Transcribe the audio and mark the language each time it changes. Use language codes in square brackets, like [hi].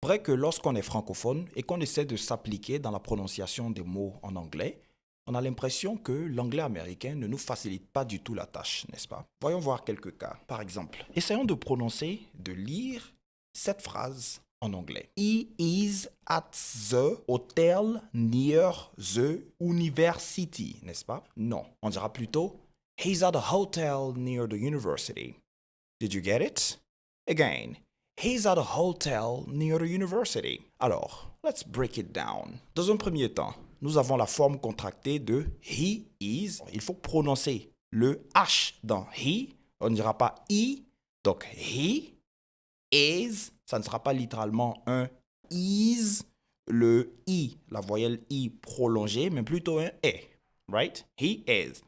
[fr] Vrai que lorsqu'on est francophone et qu'on essaie de s'appliquer dans la prononciation des mots en anglais, on a l'impression que l'anglais américain ne nous facilite pas du tout la tâche, n'est-ce pas? Voyons voir quelques cas. Par exemple, essayons de prononcer, de lire cette phrase en anglais. [en] He is at the hotel near the university, [fr] n'est-ce pas? Non, on dira plutôt [en] he's at a hotel near the university. Did you get it? Again, he's at a hotel near the university. Alors, let's break it down. [fr] Dans un premier temps, nous avons la forme contractée de [en] he is. [fr] Il faut prononcer le H dans he. On ne dira pas he. Donc, [en] he is. [fr] Ça ne sera pas littéralement un is. Le I, la voyelle I prolongée, mais plutôt un E. [en] Right? He is.